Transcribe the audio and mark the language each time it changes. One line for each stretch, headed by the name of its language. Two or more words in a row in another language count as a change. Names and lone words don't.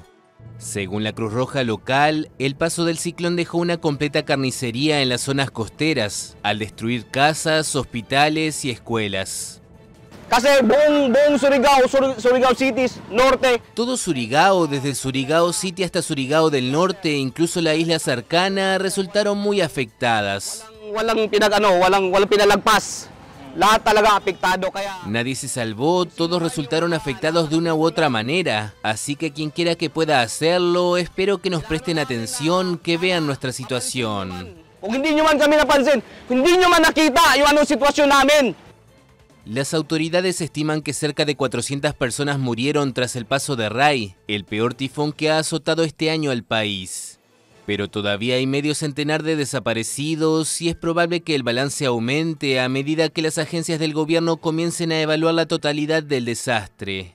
Spanish: Según la Cruz Roja local, el paso del ciclón dejó una completa carnicería en las zonas costeras, al destruir casas, hospitales y escuelas.
Filipino: Kasi buong Surigao City Norte.
Spanish: Todo Surigao, desde Surigao City hasta Surigao del Norte, incluso la isla cercana, resultaron muy afectadas.
Filipino: Walang pinalagpas. Lahat talaga apektado kaya.
Spanish: Nadie se salvó, todos resultaron afectados de una u otra manera, así que quien quiera que pueda hacerlo, espero que nos presten atención, que vean nuestra situación.
Filipino: Kung hindi nyo man kami napansin, kung hindi nyo man nakita yung anong sitwasyon namin.
Spanish: Las autoridades estiman que cerca de 400 personas murieron tras el paso de Rai, el peor tifón que ha azotado este año al país. Pero todavía hay medio centenar de desaparecidos y es probable que el balance aumente a medida que las agencias del gobierno comiencen a evaluar la totalidad del desastre.